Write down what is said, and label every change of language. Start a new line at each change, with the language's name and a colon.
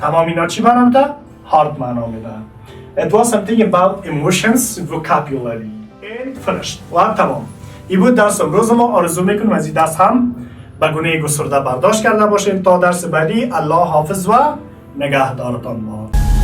Persian: تمام اینا چی معنا میده؟ hard معنا میده.
English: It was something about emotions, vocabulary and finished.
Persian: و تمام. این بود درس امروز ما. آرزو میکنم از این درس هم به گونه گسترده برداشت کرده باشین. تا درس بعدی الله حافظ و نگهدارتان باد.